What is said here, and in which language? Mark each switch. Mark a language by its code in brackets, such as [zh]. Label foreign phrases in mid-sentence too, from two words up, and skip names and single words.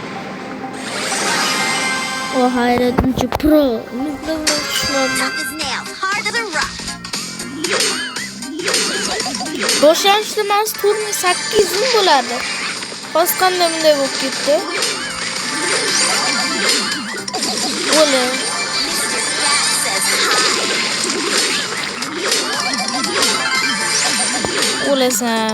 [uz] O hayratinchi pro. [en] Tough as nails, [uz] Boshlanishda mana turni 8 ming bo'ladi. Hozir qanday bunday bo'lib ketdi? O'li. O'lasan.